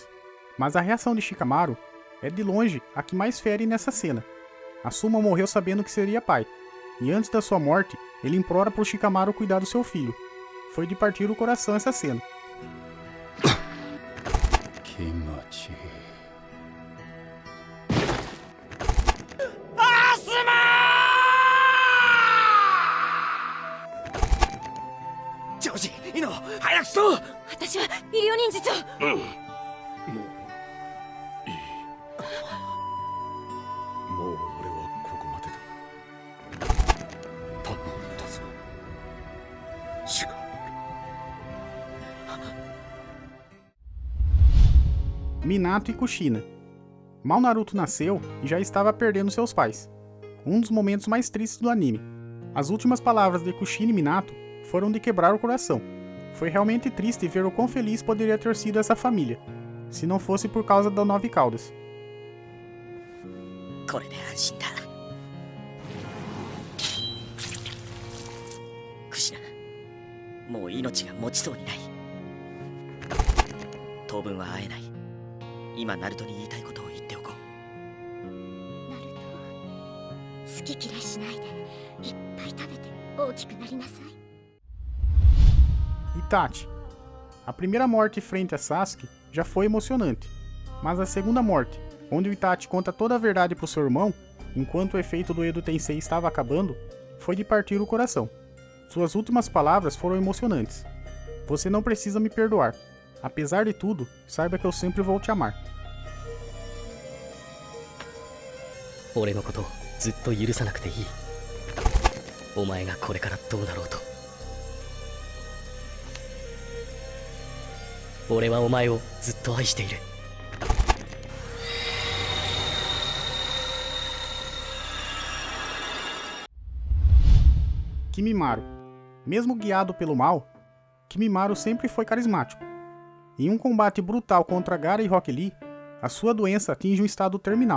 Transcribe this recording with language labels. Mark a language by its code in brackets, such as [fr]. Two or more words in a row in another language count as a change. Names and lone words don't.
[pt] Mas a reação de Shikamaru é de longe a que mais fere nessa cena. Asuma morreu sabendo que seria pai, e antes da sua morte, ele implora por Shikamaru cuidar do seu filho. Foi de partir o coração essa cena. Kimachi. [ja] Joji, Ino, 早くしろ。私は医療忍術を。もういい。もう俺はここまでだ。頼んだぞ。しか [pt] Minato e Kushina. Mal Naruto nasceu e já estava perdendo seus pais. Um dos momentos mais tristes do anime. As últimas palavras de Kushina e Minato foram de quebrar o coração. Foi realmente triste ver o quão feliz poderia ter sido essa família, se não fosse por causa da Nove Caudas. [ja] これで安心だ。クシナ、もう命が持ちそうにない。当分は会えない。今ナルトに言いたいことを言っておこう。ナルト、好き嫌いしないでいっぱい食べて大きくなりなさい。 [pt] Itachi. A primeira morte frente a Sasuke já foi emocionante, mas a segunda morte, onde o Itachi conta toda a verdade para o seu irmão, enquanto o efeito do Edo Tensei estava acabando, foi de partir o coração. Suas últimas palavras foram emocionantes. Você não precisa me perdoar. Apesar de tudo, saiba que eu sempre vou te amar. [ja] 俺のことをずっと許さなくていい。お前がこれからどうなろうと。俺はお前をずっと愛している。 [pt] Kimimaro. Mesmo guiado pelo mal, Kimimaro sempre foi carismático. Em um combate brutal contra Gaara e Rock Lee, a sua doença atinge um estado terminal.